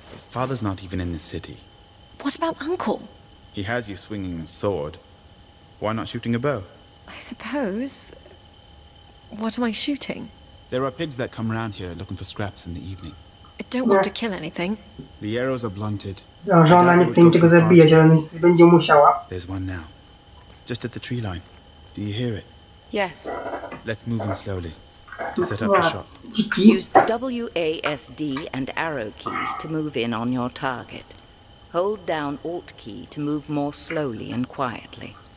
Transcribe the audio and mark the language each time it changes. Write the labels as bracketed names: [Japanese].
[English] Father's not even in the city. What about Uncle? He has you swinging a sword. Why not shooting a bow? I suppose. What am I shooting? There are pigs that come around here looking for scraps in the evening. I don't want to kill anything. The arrows are blunted. [Polish] a że ona nie chce niczego zabijać, ale niestety będzie musiała. [English] There's one now. Just at the tree line. Do you hear it? Yes. Let's move in slowly to set up the shot. Use the WASD and arrow keys to move in on your target. Hold down Alt key to move more slowly and quietly.